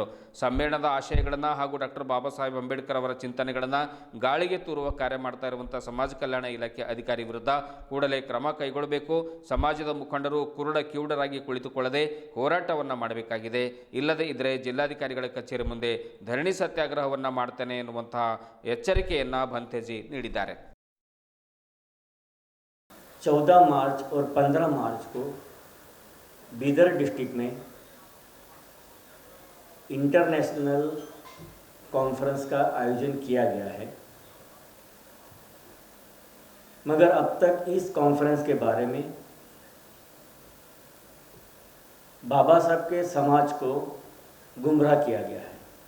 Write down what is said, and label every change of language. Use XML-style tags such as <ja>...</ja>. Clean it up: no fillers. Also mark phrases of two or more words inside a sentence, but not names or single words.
<kn>ಸಮ್ಮೇಳನದ ಆಶಯಗಳನ್ನು ಹಾಗೂ ಡಾಕ್ಟರ್ ಬಾಬಾ ಸಾಹೇಬ್ ಅಂಬೇಡ್ಕರ್ ಅವರ ಚಿಂತನೆಗಳನ್ನು ಗಾಳಿಗೆ ತೂರುವ ಕಾರ್ಯ ಮಾಡ್ತಾ ಇರುವಂಥ ಸಮಾಜ ಕಲ್ಯಾಣ ಇಲಾಖೆ ಅಧಿಕಾರಿ ವಿರುದ್ಧ ಕೂಡಲೇ ಕ್ರಮ ಕೈಗೊಳ್ಳಬೇಕು. ಸಮಾಜದ ಮುಖಂಡರು ಕಿವುಡರಾಗಿ ಕುಳಿತುಕೊಳ್ಳದೆ ಹೋರಾಟವನ್ನು ಮಾಡಬೇಕಾಗಿದೆ. ಇಲ್ಲದೆ ಇದ್ದರೆ ಜಿಲ್ಲಾಧಿಕಾರಿಗಳ ಕಚೇರಿ ಮುಂದೆ ಧರಣಿ ಸತ್ಯಾಗ್ರಹವನ್ನು ಮಾಡ್ತೇನೆ ಎನ್ನುವಂತಹ ಎಚ್ಚರಿಕೆಯನ್ನು ಭಂತೇಜಿ ನೀಡಿದ್ದಾರೆ.</kn> <hi>14 मार्च और 15 मार्च को बीदर डिस्ट्रिक्ट में इंटरनेशनल कॉन्फ्रेंस का आयोजन किया गया है, मगर अब तक इस कॉन्फ्रेंस के बारे में बाबा साहब के समाज को गुमराह किया गया है।</hi>